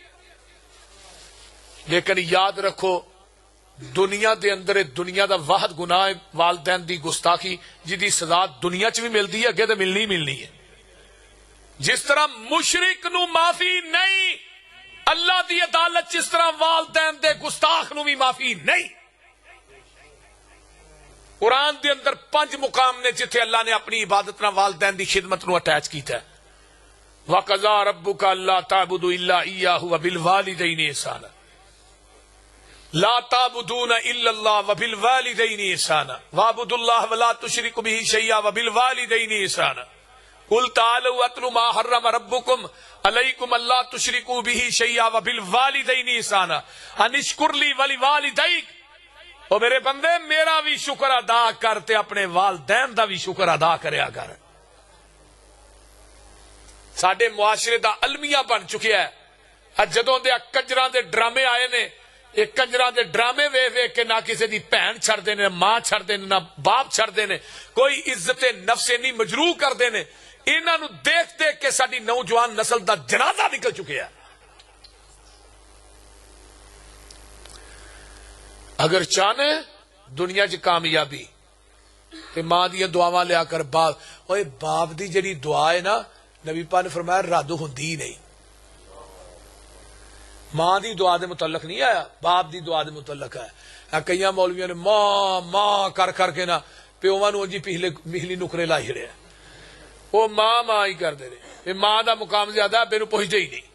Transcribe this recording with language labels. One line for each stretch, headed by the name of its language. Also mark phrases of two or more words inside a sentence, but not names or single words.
Punjabi: لیکن یاد رکھو دنیا دے اندر دنیا دا واحد گناہ والدین دی گستاخی جدی سزا دنیا چ بھی ملتی ہے اگے تو ملنی ہے جس طرح مشرک نو معافی نہیں اللہ دی عدالت جس طرح والدین دے گستاخ نو بھی معافی نہیں قرآن دے اندر 5 مقام نے جتھے اللہ نے اپنی عبادت نہ والدین دی خدمت نو اٹیچ کیتا ہے
Arabic: وَقَضَىٰ رَبُّكَ أَلَّا تَعْبُدُوا إِلَّا إِيَّاهُ وَبِالْوَالِدَيْنِ إِحْسَانًا لا تعبدون الا اللہ وبالوالدین احسانا واعبدوا اللہ ولا تشرکوا به شیئا وبالوالدین احسانا قل تعالوا اتل ما حرم ربکم علیکم الا تشرکوا به شیئا وبالوالدین احسانا ان اشکر لی ولوالدیک۔
Punjabi: او میرے بندے میرا بھی شکر ادا کرتے اپنے والدین دا بھی شکر ادا کریا کر۔ ساڈے معاشرے دا المیہ بن چکیا ہے جدوں دے کنجراں دے ڈرامے آئے نے، یہ کنجراں دے ڈرامے ویکھ ویکھ کے نہ کسی دی بہن چھڑدے نے، ماں چھڑدے نے، نہ باپ چھڑدے نے، کوئی عزت نفس نہیں مجروح کردے نے۔ انہاں نو دیکھ دیکھ کے ساڈی نوجوان نسل دا جنازہ نکل چکیا ہے۔ اگر چاہنے دنیا چ کامیابی تے ماں دیاں دعاواں لیا کر باپ دی جڑی دعا ہے نا، نبی پاک نے فرمایا رد ہوندی نہیں۔ ماں دی دعا دے متعلق نہیں آیا، باپ دی دعا دے متعلق ہے۔ کئی مولویوں نے ماں ماں کر کر کے نا پیواں نو جی پہلی نکرے لائی چھڑے، وہ ماں ماں ہی کر دے رہے، ماں دا مقام زیادہ ہے، میرے پہنچتے ہی نہیں۔